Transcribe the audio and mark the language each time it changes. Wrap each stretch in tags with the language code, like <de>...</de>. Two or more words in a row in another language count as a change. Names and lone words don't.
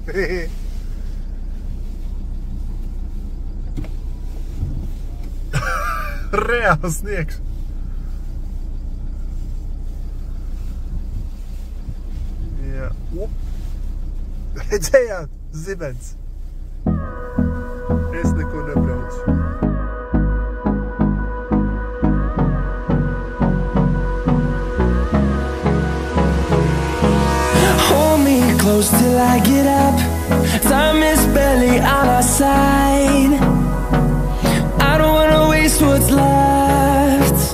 <lv>Reāls sniegs. Jā. Redzējāt? Zibens. Es neko nebraucu.</lv> <en>Close till I get up. Time is barely on our side. I don't wanna waste what's left.</en>